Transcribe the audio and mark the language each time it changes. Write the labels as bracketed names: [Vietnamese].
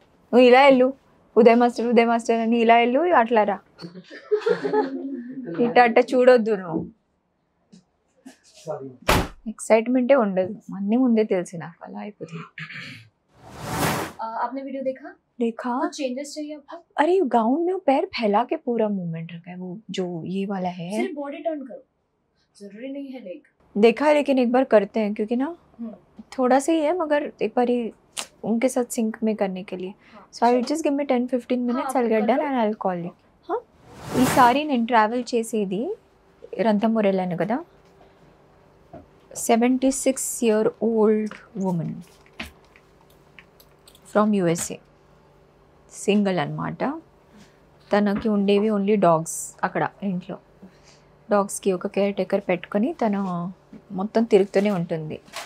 [Telugu] నువ్వు ఇలా వెళ్ళు, ఉదయ్ మాస్టర్ అని ఇలా వెళ్ళు, అట్లా రా, ఇట్ట చూడొద్దు నువ్వు. ఎక్సైట్మెంటే ఉండదు, అన్నీ ముందే తెలిసి నాకు అలా అయిపోతుంది. [Hindi] आपने वीडियो देखा? कुछ चेंजेस चाहिए आपको? अरे गाउन में पैर फैला के पूरा मूवमेंट रखा है, वो जो ये वाला है सिर्फ बॉडी टर्न करो, जरूरी नहीं है लेग. देखा है, लेकिन एक बार करते हैं क्योंकि ना थोड़ा सा ही है, मगर एक बार ही उनके साथ सिंक में करने के लिए. [English] So I will just give me 10-15 minutes, I'll get done and I'll call you. [Telugu] ఈసారి నేను ట్రావెల్ చేసేది రంథంబోర్ వెళ్ళాను కదా, 76-year-old women from USA, single అనమాట. తనకి ఉండేవి ఓన్లీ డాగ్స్. అక్కడ ఇంట్లో డాగ్స్కి ఒక కేర్ టేకర్ పెట్టుకొని తను మొత్తం తిరుగుతూనే ఉంటుంది.